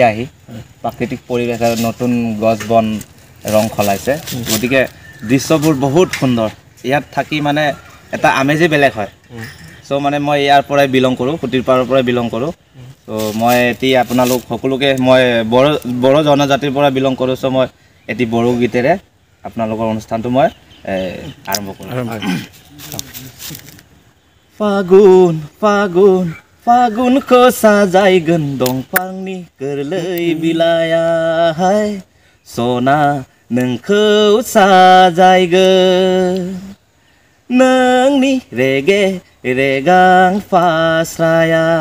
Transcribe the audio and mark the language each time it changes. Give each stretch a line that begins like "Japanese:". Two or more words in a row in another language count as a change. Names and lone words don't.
Assamese: আহি প্ৰাকৃতিক পৰিৱেশ আৰু নতুন গছ বন ৰং খলাইছে গতিকে দৃশ্যবোৰ বহুত সুন্দৰ ইয়াত থাকি মানে এটা আমেজেই বেলেগ হয় চ' মানে মই ইয়াৰ পৰাই বিলং কৰোঁ পুতিৰপাৰৰ পৰাই বিলং কৰোঁ চ' মই এটি আপোনালোক সকলোকে মই বড়ো জনজাতিৰ পৰা বিলং কৰোঁ চ' মই এটি বড়ো গীতেৰে আপোনালোকৰ অনুষ্ঠানটো মই আৰম্ভ কৰোঁ
Bodo: ফাগুন ফাগুন फागुनखौ साजायगोन दंफांनि गोरलै बिलाइया सना नोंखौ साजायगोन नोंनि रेगे रेगां फास्राया